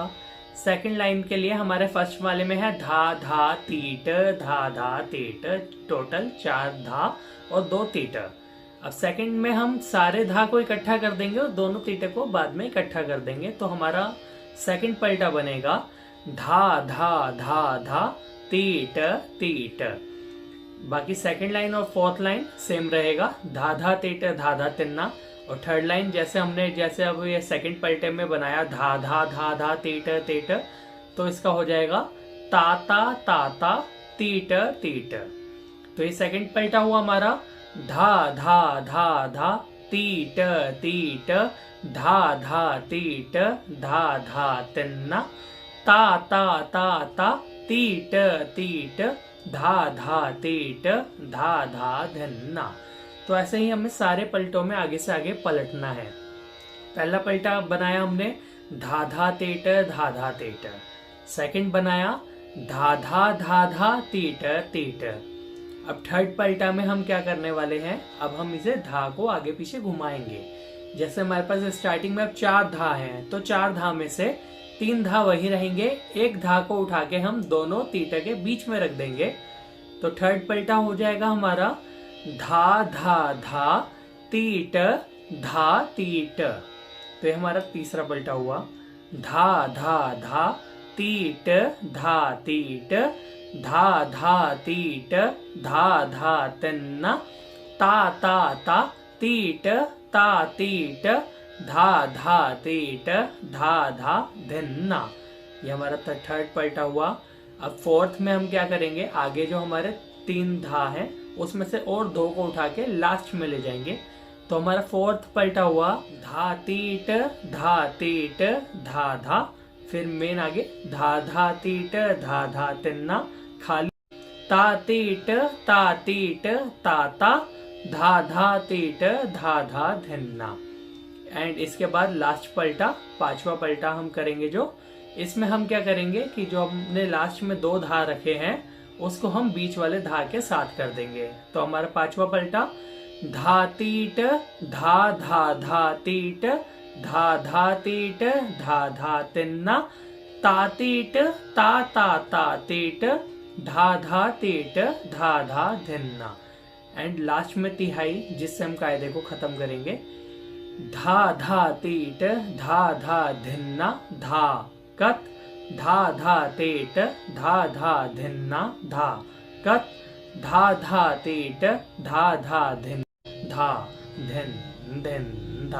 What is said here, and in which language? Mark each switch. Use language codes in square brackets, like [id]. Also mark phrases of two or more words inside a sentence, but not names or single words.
[en] second line [hi] के लिए हमारे फर्स्ट वाले में है धा तेट, टोटल 4 धा और 2 तीट। अब सेकंड में हम सारे धा को इकट्ठा कर देंगे और दोनों तीटे को बाद में इकट्ठा कर देंगे। तो हमारा सेकंड पलटा बनेगा धा धा धा धा तीट तीट। बाकी [en] second line [hi] और [en] fourth line [hi] सेम रहेगा, धाधा तेट धाधा तिन्ना। और [en] third line [hi] जैसे अब ये सेकंड पलटे में बनाया धा धा धा धा तीट तीट, तो इसका हो जाएगा ताता तीट तीट। तो ये सेकंड पलटा हुआ हमारा धा धा धा धा तीट तीट, धा धा तीट धा धा तिन्ना, ता तीट तीट, धा धा तीट धा धा धिन्ना। तो ऐसे ही हमें सारे पलटों में आगे से आगे पलटना है। पहला पलटा बनाया हमने धाधा तेट, सेकंड बनाया धाधा तीट तीट। अब थर्ड पलटा में हम क्या करने वाले हैं, अब हम इसे धा को आगे पीछे घुमाएंगे। जैसे हमारे पास स्टार्टिंग में अब 4 धा हैं, तो 4 धा में से 3 धा वही रहेंगे, एक धा को उठा के हम दोनों तीटे के बीच में रख देंगे। तो थर्ड पलटा हो जाएगा हमारा धा धा धा तीट धा तीट। तो ये हमारा तीसरा पलटा हुआ, धा धा धा तीट धा तीट, धा धा तीट धा धा तिन्ना, ता तीट ता तीट, धा धा तीट धा धा धिन्ना। ये हमारा थर्ड पलटा हुआ। अब फोर्थ में हम क्या करेंगे, आगे जो हमारे 3 धा हैं उसमें से और 2 को उठा के लास्ट में ले जाएंगे। तो हमारा फोर्थ पलटा हुआ धा तीट धा धा, फिर मेन आगे धा तीट धा तिन्ना, खाली ता तीट ताता, धा तीट धा धिन्ना। एंड इसके बाद लास्ट पलटा, 5वां पलटा हम करेंगे जो, इसमें हम क्या करेंगे कि जो हमने लास्ट में 2 धा रखे हैं उसको हम बीच वाले धा के साथ कर देंगे। तो हमारा पांचवा पलटा धा तीट धा धा धा तीट धा धा तीट धा धा तिन्ना ता तीट ता ता ता तीट धा धा तीट धा धा धिन्ना। [en] and last [hi] में तिहाई, जिससे हम कायदे को खत्म करेंगे। धा धा तीट धा धा धिन्ना धा कत धा धा तीट धा धा धिन्ना धा कत धा धा तीट धा धा धिन धा धिन धिन धा।